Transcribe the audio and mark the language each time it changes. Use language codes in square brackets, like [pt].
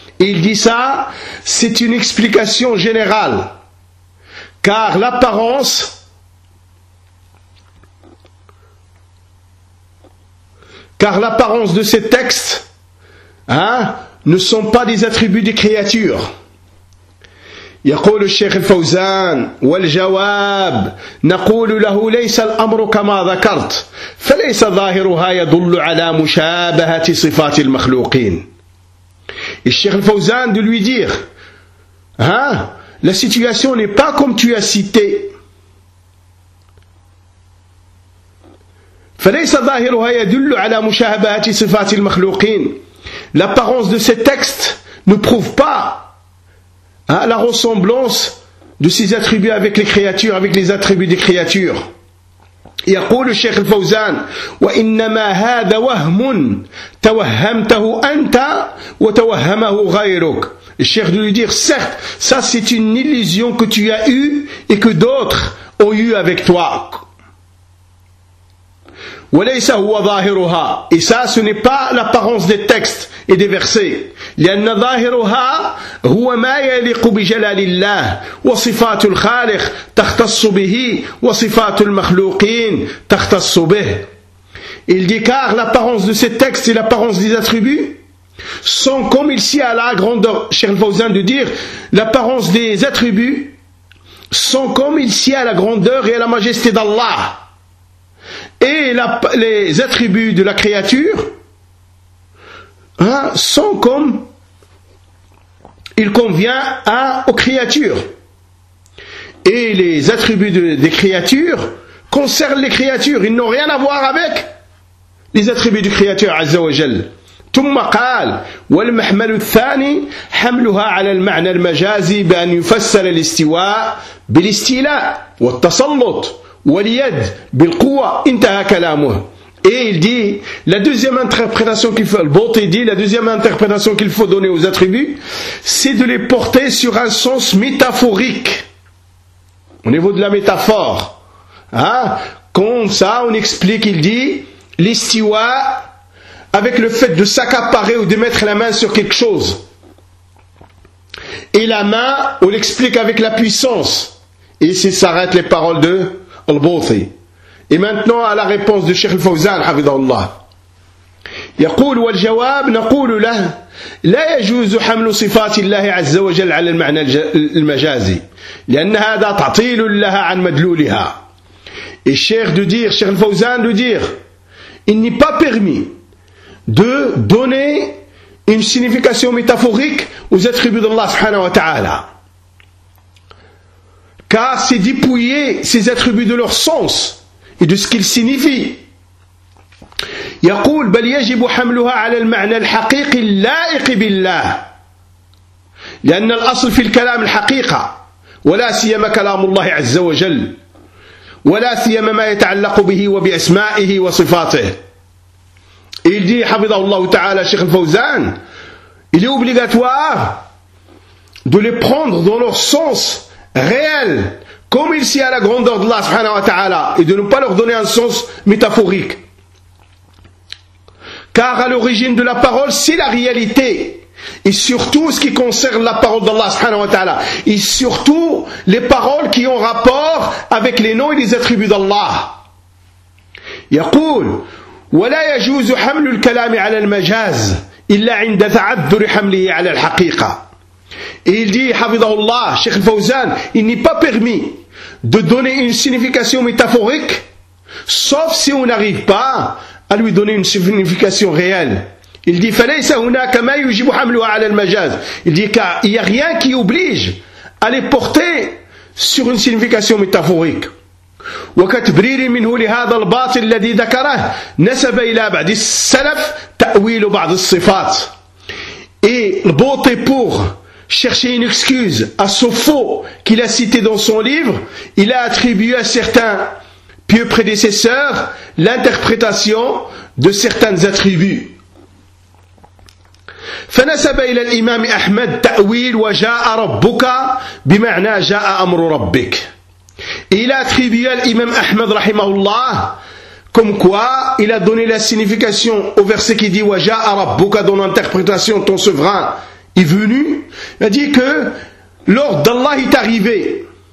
[fr] Et il dit ça, c'est une explication générale, car l'apparence de ces textes, hein, ne sont pas des attributs des créatures. [ar] يقول الشيخ الفوزان والجواب نقول له ليس الأمر كما ذكرت فليس ظاهرها يدل على مشابهة صفات المخلوقين. [fr] الشيخ الفوزان de lui dire, hein, la situation n'est pas comme tu as cité. [ar] فليس ظاهرها يدل على مشابهة صفات المخلوقين. [fr] L'apparence de ces textes ne prouve pas, hein, la ressemblance de ces attributs avec les créatures, avec les attributs des créatures. [ar] يقول الشيخ الفوزان وإنما هذا وهم توهمته أنت وتوهمه غيرك. [fr] Le cheikh de lui dire, certes, ça c'est une illusion que tu as eue et que d'autres ont eue avec toi. [ar] وليس هو ظاهرها. [fr] Et ça, ce n'est pas l'apparence des textes et des versets. [ar] لأن ظاهرها هو ما يليق بجلال الله وصفات الخالق تختص به وصفات المخلوقين تختص به. [fr] Il dit car l'apparence de ces textes et l'apparence des attributs sont comme il s'y a la grandeur, cher Fawzan de dire, l'apparence des attributs sont comme il s'y a la grandeur et à la majesté d'Allah. Et les attributs de la créature, hein, sont comme il convient à, aux créatures. Et les attributs des créatures concernent les créatures. Ils n'ont rien à voir avec les attributs du créateur, Azza wa Jal. [ar] ثم قال والمحمل الثاني حملها على المعنى المجازي بأن يفسر الاستواء بالاستيلاء والتسلط واليد بالقوة انتهى كلامه. [fr] Et il dit, la deuxième interprétation qu'il faut, le Bouti dit, la deuxième interprétation qu'il faut donner aux attributs, c'est de les porter sur un sens métaphorique, au niveau de la métaphore. Hein? Comme ça, on explique, il dit, l'istiwa, avec le fait de s'accaparer ou de mettre la main sur quelque chose. Et la main, on l'explique avec la puissance. Et ici s'arrêtent les paroles de Al-Bouti. Et maintenant à la réponse de Cheikh Al-Fawzan, حفظه الله. [ar] يقول والجواب نقول له لا يجوز حمل صفات الله عز وجل على المعنى المجازي لأن هذا تعطيل لها عن مدلولها. [fr] الشيخ دو دير الشيخ الفوزان دو دير il n'est pas permis de donner une signification métaphorique aux attributs d'Allah subhanahu wa ta'ala car c'est dépouiller ces attributs de leur sens et de ce qu'ils signifient. [ar] يقول بل يجب حملها على المعنى الحقيقي اللائق بالله لأن الأصل في الكلام الحقيقة ولا سيما كلام الله عز وجل ولا سيما ما يتعلق به وبأسمائه وصفاته. [fr] il dit حفظه الله تعالى شيخ الفوزان il est obligatoire de les prendre dans leur sens réel comme il sied à la grandeur d'Allah سبحانه وتعالى et de ne pas leur donner un sens métaphorique. Car à l'origine de la parole, c'est la réalité. Et surtout ce qui concerne la parole d'Allah subhanahu wa ta'ala. Et surtout les paroles qui ont rapport avec les noms et les attributs d'Allah. [ar] يقول ولا يجوز حمل الكلام على المجاز إلا عند تعذر حمله على الحقيقة. [fr] Et il dit, حفظه الله, Cheikh Fawzan, il n'est pas permis de donner une signification métaphorique, sauf si on n'arrive pas à lui donner une signification réelle. Il dit, [ar] فليس هناك ما يجب حمله على المجاز. [fr] Il dit, car il n'y a rien qui oblige à les porter sur une signification métaphorique. [ar] وكتبرير منه لهذا الباطل الذي ذكره نسب إلى بعض السلف تأويل بعض الصفات. [fr] Et le bon est pour chercher une excuse à ce faux qu'il a cité dans son livre, il a attribué à certains pieux prédécesseurs l'interprétation de certains attributs. [ar] فنسب إلى الإمام أحمد تأويل وجاء ربك بمعنى جاء أمر ربك. [fr] Il a attribué à l'imam Ahmed rahimahullah comme quoi il a donné la signification au verset qui dit Waja Arabuka dans l'interprétation ton souverain est venu. Il a dit que l'ordre d'Allah est arrivé.